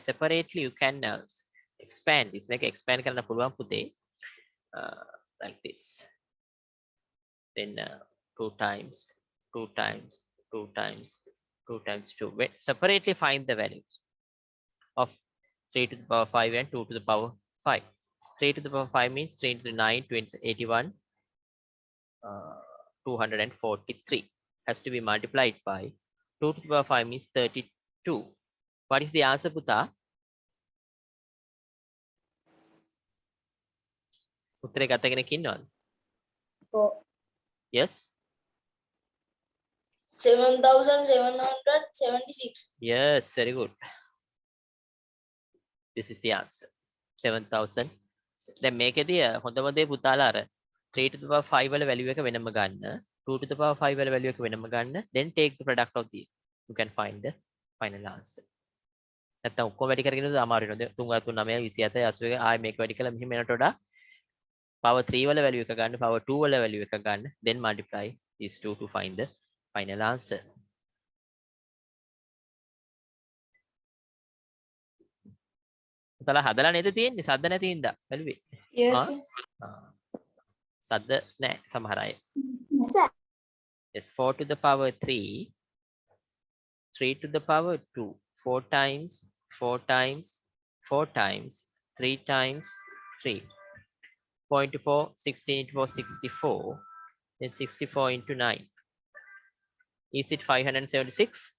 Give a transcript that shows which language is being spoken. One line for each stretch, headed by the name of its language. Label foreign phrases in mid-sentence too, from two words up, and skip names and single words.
English: Separately, you can expand this. Make expand
Sinhala: කරන්න පුළුවන් පුතේ.
English: Like this. Then 2 times, 2 times, 2 times, 2 times 2. Separately find the values of 3 to the power 5 and 2 to the power 5. 3 to the power 5 means 3 into 9, 20, 81, 243. Has to be multiplied by 2 to the power 5 means 32. What is the answer, Puta?
Sinhala: උත්තරේ ගත කෙනෙක් ඉන්නවද?
English: Yes? 7,776. Yes, very good. This is the answer. 7,000.
Sinhala: දැන් මේකෙදී හොඳම දේ පුතාලා අර
English: 3 to the power 5
Sinhala: වල value එක වෙනම ගන්න,
English: 2 to the power 5
Sinhala: වල value එක වෙනම ගන්න,
English: then take the product of the, you can find the final answer.
Sinhala: නැත්තම් ඔක්කොම වැඩි කරගෙන ඉන්නද අමාරු වෙනවද? 3 9 27 81 ආයෙ මේක වැඩි කළා මෙහෙම එනට වඩා power 3 වල value එක ගන්න, power 2 වල value එක ගන්න,
English: then multiply these two to find the final answer.
Sinhala: පුතාලා හදලා නේද තියෙන්නේ? සද්ද නැති හින්දා බැලුවේ.
English: Yes.
Sinhala: සද්ද නැහැ සමහර අය.
English: Sir. Yes, 4 to the power 3, 3 to the power 2, 4 times, 4 times, 4 times, 3 times 3. 0.4, 16 into 4, 64. Then 64 into 9. Is it 576?